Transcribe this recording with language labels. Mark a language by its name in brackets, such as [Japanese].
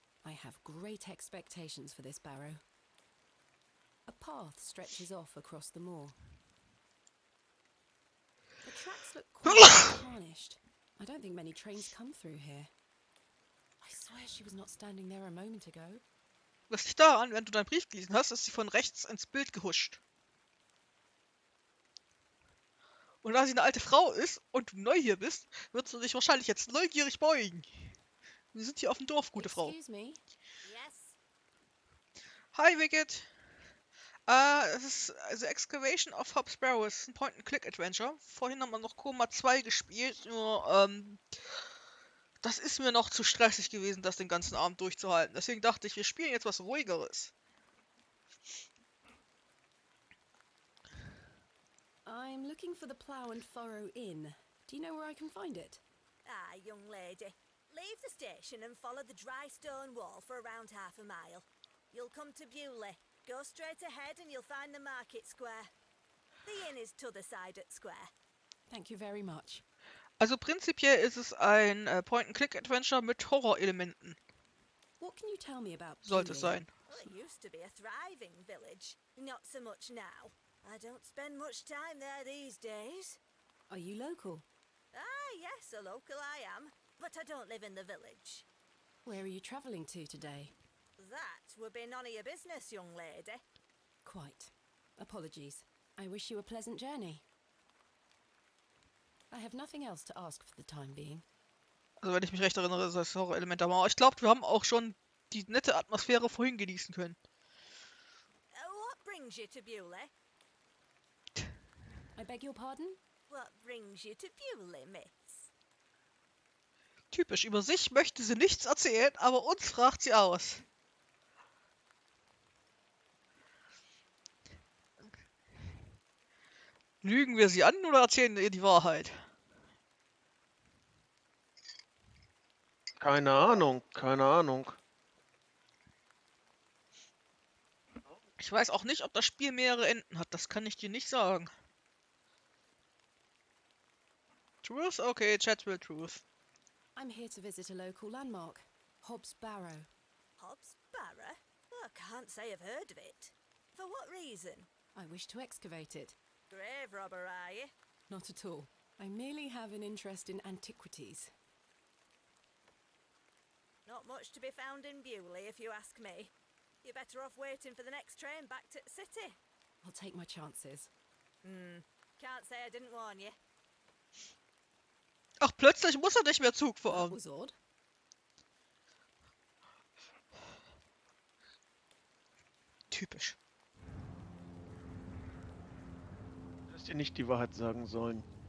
[English] I have great expectations for this barrow. A path stretches off across the moor. The tracks look quite tarnished. I don't think many trains come through here. I swear she was not standing there a moment ago. [German] Was liegt daran, wenn du deinen Brief gelesen hast, ist sie von rechts ins Bild gehuscht. Und da sie eine alte Frau ist und du neu hier bist, wird sie dich wahrscheinlich jetzt neugierig beugen. Wir sind hier auf dem Dorf, gute Frau. [English] Excuse me. Yes. [German] Hi, Wicked. Es ist also Excavation of Hob Barrow. Es ist ein Point-and-Click-Adventure. Vorhin haben wir noch Koma 2 gespielt, nur das ist mir noch zu stressig gewesen, das den ganzen Abend durchzuhalten. Deswegen dachte ich, wir spielen jetzt was Ruhigeres. [English] I'm looking for the Plough and Furrow Inn. Do you know where I can find it? Ah, young lady. Leave the station and follow the dry stone wall for around half a mile. You'll come to Bewley. Go straight ahead and you'll find the market square. The inn is t'other side at square. Thank you very much. [German] Also prinzipiell ist es ein Point-and-Click-Adventure mit Horrorelementen. [English] What can you tell me about [German] Sollte es [English] Bewley? [German] sein. [English] Well, it used to be a thriving village. Not so much now. I don't spend much time there these days. Are you local? Ah, yes, a local I am. But I don't live in the village. Where are you travelling to today? That would be none of your business, young lady. Quite. Apologies. I wish you a pleasant journey. I have nothing else to ask for the time being. [German] Also wenn ich mich recht erinnere, ist das Horrorelement da. Aber ich glaube, wir haben auch schon die nette Atmosphäre vorhin genießen können. [English] What brings you to Bewley? I beg your pardon? What brings you to Bewley, miss? [German] Typisch, über sich möchte sie nichts erzählen, aber uns fragt sie aus. Lügen wir sie an oder erzählen ihr die Wahrheit? Keine Ahnung, keine Ahnung. Ich weiß auch nicht, ob das Spiel mehrere Enden hat. Das kann ich dir nicht sagen. Truth? Okay, Chat will Truth. [English] I'm here to visit a local landmark, Hobbs Barrow. Hobbs Barrow? Oh, I can't say I've heard of it. For what reason? I wish to excavate it. Grave robber, are you? Not at all. I merely have an interest in antiquities. Not much to be found in Bewley, if you ask me. You're better off waiting for the next train back to the city. I'll take my chances. Can't say I didn't warn you. [German] Ach, plötzlich muss er nicht mehr Zug [English] That [German] fahren. [English] was odd. [German] Typisch. Du hast dir nicht die Wahrheit sagen sollen.